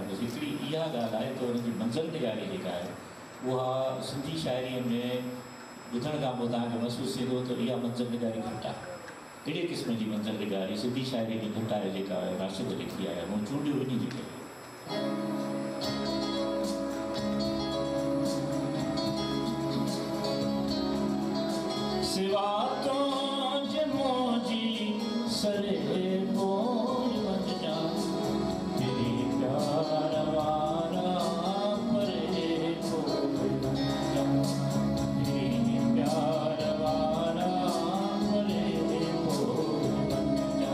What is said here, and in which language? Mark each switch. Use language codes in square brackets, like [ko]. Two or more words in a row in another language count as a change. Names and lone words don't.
[sd] बसि हिकिड़ी इहा ॻाल्हि आहे त हुनजी मंज़िल निगारी जेका आहे उहा सिंधी शाइरीअ में ॿुधण खां पोइ तव्हांखे महसूसु थींदो त इहा मंज़िल निगारी घटि आहे। अहिड़े क़िस्म जी मंज़िल निगारी सिंधी शाइरी में घटि आहे, जेका राशिद लिखी आहे। मूं चूंडियो इन जी करे। सिवा तो जमोजी सरे बोल बन जा, तेरी प्यार वारा परे बोल बन जा, तेरी प्यार वारा परे बोल बन जा।